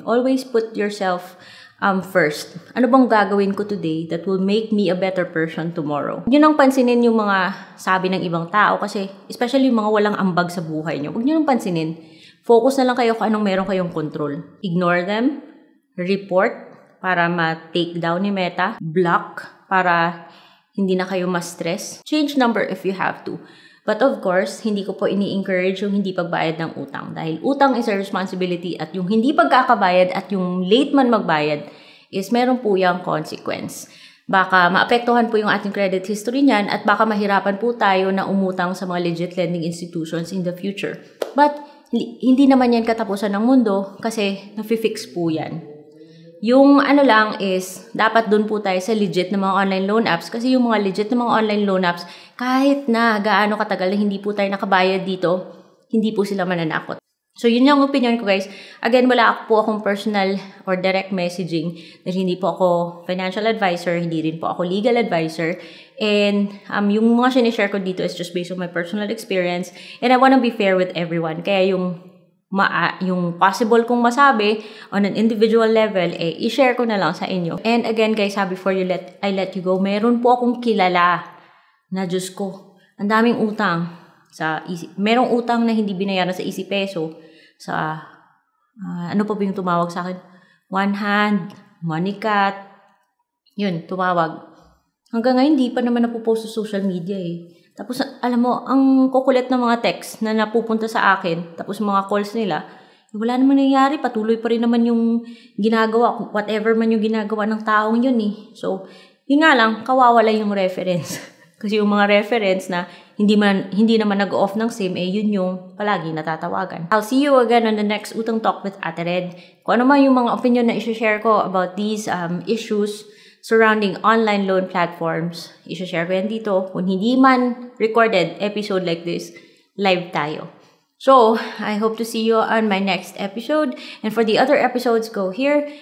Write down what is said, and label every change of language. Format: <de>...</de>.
<en>Always put yourself first.</en> <tl>Ano bang gagawin ko</tl> <en>today that will make me a better person tomorrow?</en> <tl>Huwag nyo nang pansinin yung mga sabi ng ibang tao kasi especially yung mga walang ambag sa buhay nyo. Huwag nyo nang pansinin. Focus na lang kayo kung anong meron kayong control.</tl> <en>Ignore them.</en> <tl>Report para ma-take down ni Meta. Block para hindi na kayo ma-stress.</tl> <en>Change number if you have to. But of course,</en> <tl>hindi ko po ini-encourage yung hindi pagbayad ng utang. Dahil utang</tl> <en>is a responsibility</en> <tl>at yung hindi pagkakabayad at yung late man magbayad is meron po yung consequence. Baka maapektuhan po yung ating credit history niyan at baka mahirapan po tayo na umutang sa mga legit lending institutions</tl> <en>in the future.</en> <tl>But hindi naman yan katapusan ng mundo kasi nafi-fix po yan. Yung lang is, dapat dun po tayo sa legit na mga online loan apps kasi yung mga legit na mga online loan apps, kahit na gaano katagal na hindi po tayo nakabayad dito, hindi po sila mananakot. So, yun yung opinion ko guys. Again, wala po akong personal or direct messaging dahil hindi po ako financial advisor, hindi rin po ako legal advisor.</tl> <en>And</en> <tl>yung mga sinishare ko dito</tl> <en>is just based on my personal experience and I wanna be fair with everyone.</en> <tl>Kaya yung possible kong masabi</tl> <en>on an individual level,</en> <tl>i-share ko na lang sa inyo.</tl> <en>And again, guys, before I let you go,</en> <tl>meron po akong kilala na Diyos ko, ang daming utang. Merong utang na hindi binayaran sa Easy Peso, sa, ano pa ba yung tumawag sa akin? One Hand, Moneycat, Yun, tumawag. Hanggang ngayon, hindi pa naman napopost sa social media Tapos, alam mo, ang kukulit ng mga text na napupunta sa akin, tapos mga calls nila, wala naman nangyayari, patuloy pa rin naman yung ginagawa, whatever man yung ginagawa ng taong yun So, yun nga lang, kawawala yung reference. Kasi yung mga reference na hindi naman nag-off ng SIM, yun yung palagi natatawagan.</tl> <en>I'll see you again on the next Utang Talk with Ate Red.</en> <tl>Kung ano man yung mga opinion na i-share ko</tl> <en>about these issues surrounding online loan platforms,</en> <tl>i-share ko yan dito. Kung hindi man recorded episode like this, live tayo.</tl> <en>So, I hope to see you on my next episode. And for the other episodes, go here.</en>